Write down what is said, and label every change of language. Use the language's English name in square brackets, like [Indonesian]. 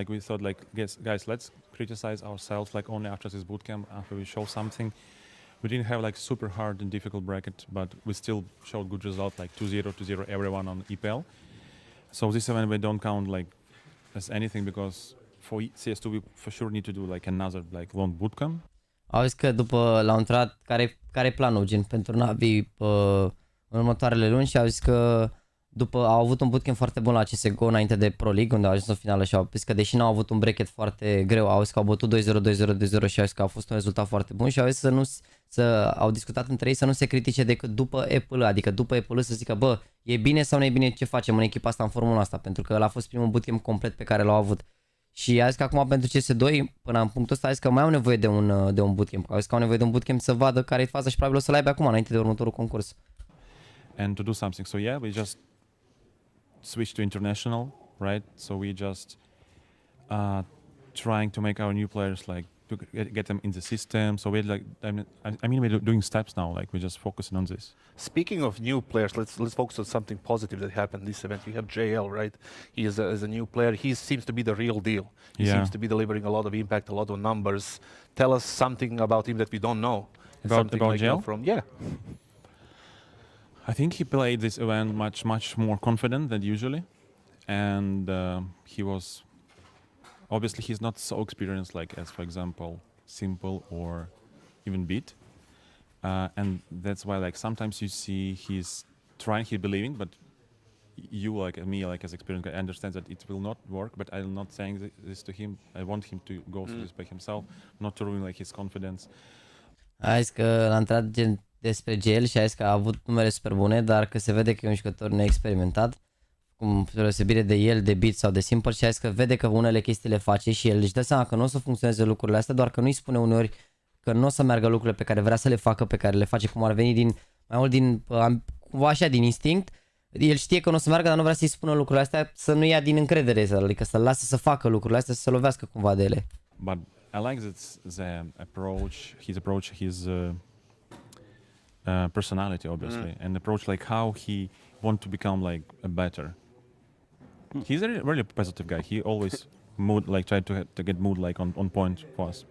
[English] Like we thought, like, guys, let's criticize ourselves like only after this bootcamp, after we show something. We didn't have like super hard and difficult bracket, but we still showed good results, like 2-0, 2-0 everyone on EPL. So this event we don't count like as anything, because for CS2 we for sure need to do like another like long bootcamp. [Romanian] Au zis că după l-au întrebat care planul gen pentru NaVi în următoarele luni și au zis că după au avut un bootcamp foarte bun la CSGO înainte de Pro League, unde au ajuns în finală și au zis că deși n-au avut un bracket foarte greu, au zis că au bătut 2-0, 2-0, 2-0 și au zis că a fost un rezultat foarte bun și au zis au discutat între ei să nu se critique decât după EPL, adică după EPL să zică bă, e bine sau nu e bine ce facem în echipa asta, în formula asta, pentru că ăla a fost primul bootcamp complet pe care l-au avut. Și a zis că acum pentru CS2, până în punctul ăsta, a zis că mai au nevoie de un bootcamp. Au zis că au nevoie de un bootcamp să vadă care e faza și probabil o să-l aibă acum, înainte de următorul concurs. [English] And to do something. So yeah, we just switched to international, right? So we just trying to make our new players like to get them in the system. So we're like, I mean, we're doing steps now. Like we're just focusing on this. Speaking of new players, let's focus on something positive that happened this event. You have JL, right? He is a new player. He seems to be the real deal. He seems to be delivering a lot of impact, a lot of numbers. Tell us something about him that we don't know. About like JL? Yeah. I think he played this event much more confident than usually, and he was obviously he's not so experienced like as for example Simple or even Beat, and that's why like sometimes you see he's believing, but you like me like as experienced guy understand that it will not work. But I'm not saying this to him. I want him to go through this by himself, not to ruin like his confidence. [Romanian] A zis că l-a întrebat despre GL și a zis că a avut numere super bune, dar că se vede că e un jucător neexperimentat, cum deosebire de el, de Beat sau de Simple, și a zis că vede că unele chestii le face și el își dă seama că nu o să funcționeze lucrurile astea, doar că nu-i spune uneori că nu o să meargă lucrurile pe care vrea să le facă, pe care le face, cum ar veni mai mult cumva așa din instinct. El știe că nu o să meargă, dar nu vrea să-i spună lucrurile astea, să nu ia din încredere, adică să-l lasă să facă lucrurile astea, să se lovească cumva de ele. [English] But I like the approach, his personality, obviously, and approach like how he want to become like a better. He's a really positive guy. He always try to get mood like on point for us.